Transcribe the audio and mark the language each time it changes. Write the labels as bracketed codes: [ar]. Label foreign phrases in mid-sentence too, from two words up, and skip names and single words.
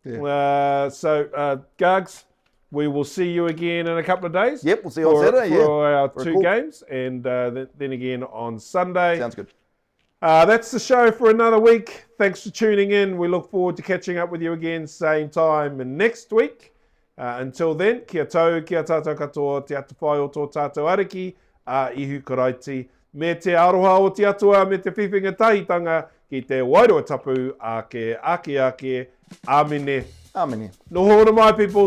[en] So, Gugs, we will see you again in a couple of days. Yep, we'll see you on Saturday. For our two games, and then again on Sunday. Sounds good. That's the show for another week. Thanks for tuning in. We look forward to catching up with you again same time next week. Until then, [mi] kia tau, kia tātou katoa, te atu whai o tō tātou ariki, ihu karaiti, me te aroha o te atua, me te whiwhinga tahitanga, ki te wairoa tapu, ake, amene. Amene. No hora mai, [en] people.